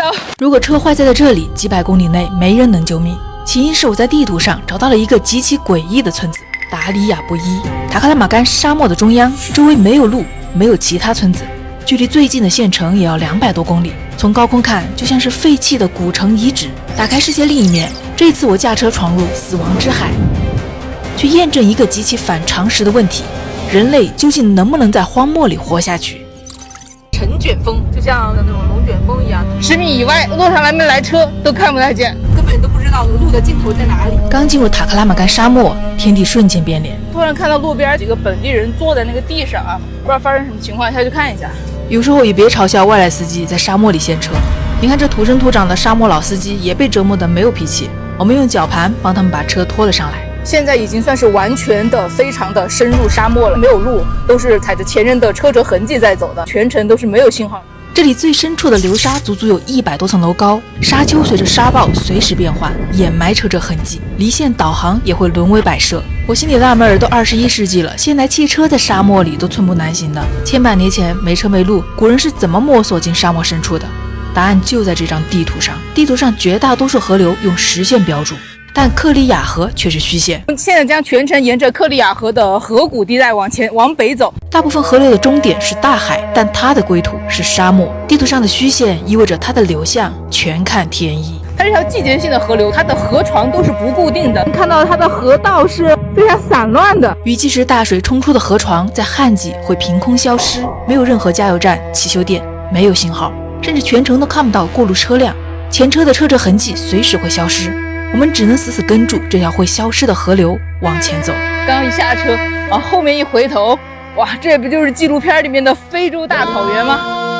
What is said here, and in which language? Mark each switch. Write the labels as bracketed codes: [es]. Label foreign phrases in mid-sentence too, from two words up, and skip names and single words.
[zh] 如果车壞在這裡，幾百公里內沒人能救命。起因是我在地圖上找到了一個極其詭異的村子——達里亞布伊。塔克拉瑪干沙漠的中央，周圍沒有路，沒有其他村子，距離最近的縣城也要200多公里。從高空看，就像是廢棄的古城遺址。打開視線另一面，這次我駕車闖入死亡之海，去驗證一個極其反常識的問題：人類究竟能不能在荒漠裡活下去？晨捲風就像那種龍捲風一樣，10 米以外路上来没来車都看不太見，根本都不知道路的尽头在哪裡。剛進入塔克拉瑪干沙漠，天地瞬間變臉。突然看到路邊幾個本地人坐在那個地上啊，不知道發生什麼情況，下去看一下。有時候也別嘲笑外來司機在沙漠裡陷車。你看這土生土長的沙漠老司機也被折磨得沒有脾氣，我們用绞盤幫他們把車拖了上來。現在已經算是完全的非常的深入沙漠了，沒有路，都是踩着前人的车辙痕迹在走的，全程都是没有信號。這裡最深處的流沙足足有100多層樓高，沙丘隨着沙暴隨時變換，掩埋車辙痕迹，離線導航也會淪為擺設。我心裡納悶兒，都21世紀了，現代汽車在沙漠裡都寸步難行的，千百年前沒車沒路，古人是怎麼摸索進沙漠深處的？答案就在這張地圖上，地圖上絕大多數河流用實線標注，但克里亞河卻是虛線。現在將全程沿着克里亞河的河谷地帶往北走，大部分河流的終點是大海，但它的歸途是沙漠。地圖上的虛線意味着它的流向全看天意。它是一条季節性的河流，它的河床都是不固定的，看到它的河道是非常散乱的。雨季时大水冲出的河床在旱季會憑空消失，沒有任何加油站、汽修店，沒有信號，甚至全程都看不到過路車輛，前車的車辙痕迹隨時會消失。我們只能死死跟住這條會消失的河流往前走。剛一下車，往後面一回頭，哇，這不就是紀錄片裡面的非洲大草原嗎？